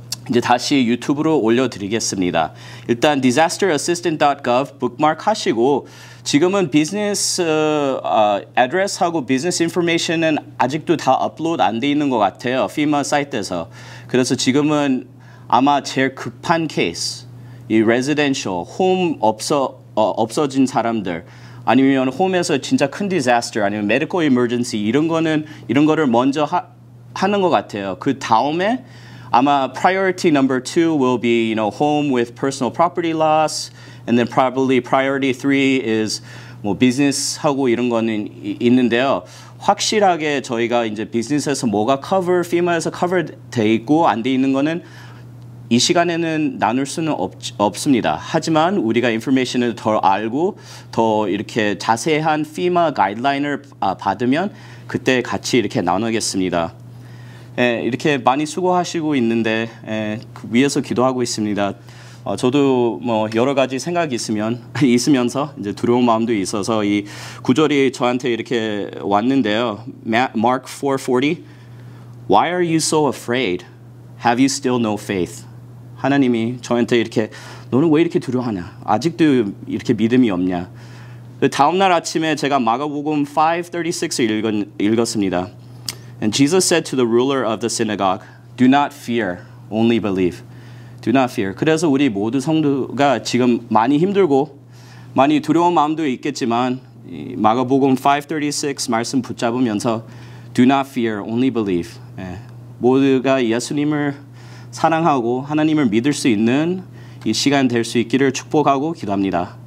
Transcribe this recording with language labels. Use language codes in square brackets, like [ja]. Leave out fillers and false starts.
[ko] 이제 다시 유튜브로 올려드리겠습니다. 일단 disasterassistant.gov 북마크 하시고 지금은 비즈니스 애드레스하고 비즈니스 인포메이션은 아직도 다 업로드 안 돼 있는 것 같아요. FEMA 사이트에서. 그래서 지금은 아마 제일 급한 케이스, 이 residential, 홈 없어진 사람들, 아니면 홈에서 진짜 큰 disaster, 아니면 medical emergency 이런 거를 먼저 하는 것 같아요. 그 다음에 아마 [en] priority number 2 will be, home with personal property loss, and then probably priority 3 is [ko] 뭐 비즈니스하고 이런 거는 있는데요. 확실하게 저희가 이제 비즈니스에서 뭐가 FEMA에서 cover 돼 있고 안 돼 있는 거는 이 시간에는 나눌 수는 없습니다. 하지만 우리가 인포메이션을 더 알고 더 이렇게 자세한 FEMA 가이드라인을 받으면 그때 같이 이렇게 나누겠습니다. 이렇게 많이 수고하시고 있는데 그 위에서 기도하고 있습니다. 저도 뭐 여러 가지 생각이 있으면서 이제 두려운 마음도 있어서 이 구절이 저한테 이렇게 왔는데요. [en] Mark 4:40 Why are you so afraid? Have you still no faith? [ko] 하나님이 저한테 이렇게 너는 왜 이렇게 두려워하냐? 아직도 이렇게 믿음이 없냐? 다음 날 아침에 제가 마가복음 5:36을 읽었습니다. [en] And Jesus said to the ruler of the synagogue, Do not fear, only believe. Do not fear. [ko] 그래서 우리 모두 성도가 지금 많이 힘들고 많이 두려운 마음도 있겠지만 마가복음 5:36 말씀 붙잡으면서 [en] Do not fear, only believe. [ko] 모두가 예수님을 사랑하고 하나님을 믿을 수 있는 이 시간 될 수 있기를 축복하고 기도합니다.